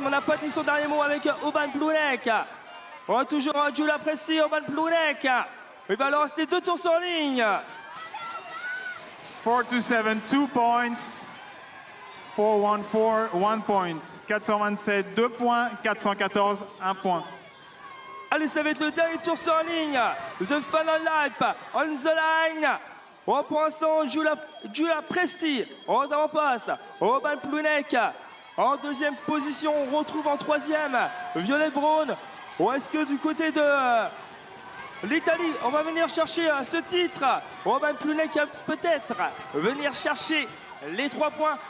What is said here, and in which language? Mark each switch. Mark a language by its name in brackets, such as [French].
[French] Mais on n'a pas dit son dernier mot avec Oban Plounek. On a toujours Giulia Presti, Oban Plounek. Il va leur rester 2 tours sur ligne. [English] 4 to seven, 2 points. 414, 1 point. 427, 2 points. 414, 1 point. [French] Allez, ça va être le dernier tour sur la ligne. [English] The final lap on the line. [French] Pour l'instant, Giulia Presti aux avant-postes. Oban Plounek en deuxième position. On retrouve en troisième Violette Braun. Ou est-ce que du côté de l'Italie, on va venir chercher ce titre? Oban Plounek peut-être venir chercher les 3 points.